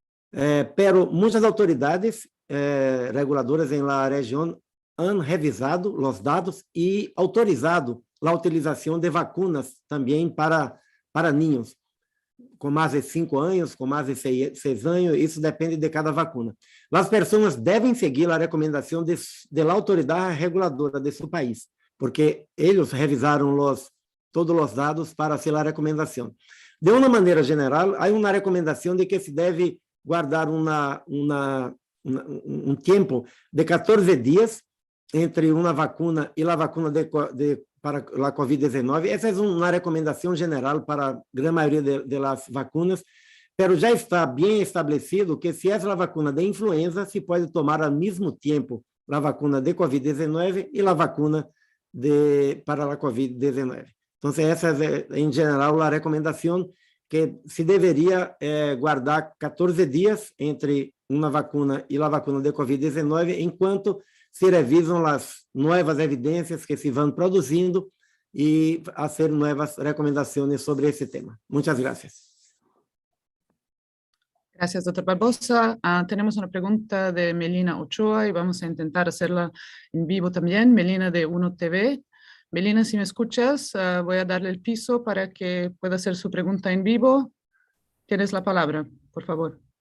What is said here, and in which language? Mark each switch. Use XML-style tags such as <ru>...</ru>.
<es>Pero muchas autoridades reguladoras en la región han revisado los datos y autorizado la utilización de vacunas también para niños</es> <pt>com mais de 5 anos, com mais de 6 anos, isso depende de cada vacuna. As pessoas devem seguir a recomendação da autoridade reguladora de seu país, porque eles revisaram todos os dados para fazer a recomendação. De uma maneira geral, há uma recomendação de que se deve guardar um tempo de 14 dias entre uma vacuna e a vacuna para a COVID-19. Essa é uma recomendação geral para a grande maioria das vacunas, mas já está bem estabelecido que se é a vacuna de influenza, se pode tomar ao mesmo tempo a vacuna de COVID-19 e a vacuna para a COVID-19. Então, essa é, em geral, a recomendação que se deveria guardar 14 dias entre uma vacuna e a vacuna de COVID-19, enquanto se revisam as novas evidências que se vão produzindo e fazer novas recomendações sobre esse tema.</pt> <es>Muchas gracias. Gracias, doctor Barbosa. Tenemos una pregunta de Melina Ochoa y vamos a intentar hacerla en vivo también. Melina de 1TV. Melina, si me escuchas, voy a darle el piso para que pueda hacer su pregunta en vivo. Tienes la palabra, por favor.</es>